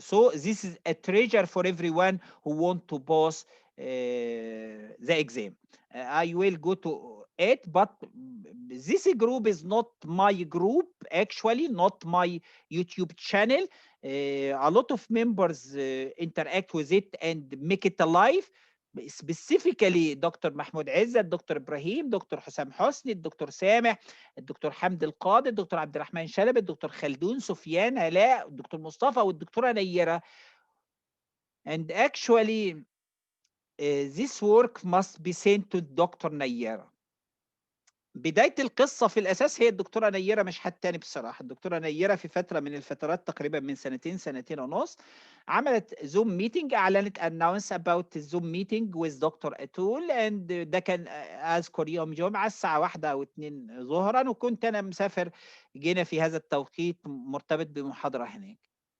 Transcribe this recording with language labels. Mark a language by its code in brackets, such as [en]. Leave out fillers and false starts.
[en] So this is a treasure for everyone who want to pass the exam. I will go to it, but this group is not my group, actually, not my YouTube channel. A lot of members interact with it and make it alive. Specifically Dr. Mahmoud Izzat, Dr. Ibrahim, Dr. [ar] حسام حسني, الدكتور سامح, الدكتور حمد القاضي, الدكتور عبد الرحمن شلبي, الدكتور خلدون, سفيان, علاء, الدكتور مصطفى, والدكتورة نيرة. [en] And actually this work must be sent to Dr. [ar] نيرة. بداية القصة في الأساس هي الدكتورة نيرة, مش حد تاني بصراحة. الدكتورة نيرة في فترة من الفترات تقريبا من سنتين ونص عملت زوم ميتنج, أعلنت [en] announce about Zoom meeting with Dr. [ar] أتول, [en] and [ar] ده كان أذكر يوم جمعة الساعة 1 أو 2 ظهرا, وكنت أنا مسافر. جينا في هذا التوقيت مرتبط بمحاضرة هناك.